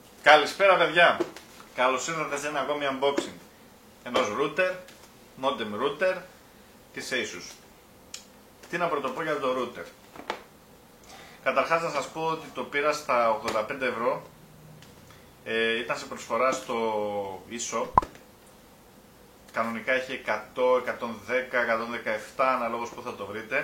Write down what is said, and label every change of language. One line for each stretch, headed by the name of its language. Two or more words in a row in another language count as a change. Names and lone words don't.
Greek: Καλησπέρα παιδιά, καλώς ήρθατε σε ένα ακόμη unboxing ενός router,
English: modem router
Greek: της Asus. Τι να πρωτοπώ για το router. Καταρχάς να σας πω ότι το πήρα στα 85 ευρώ, ήταν σε προσφορά στο eShop. Κανονικά έχει 100, 110, 117 αναλόγως που θα το βρείτε.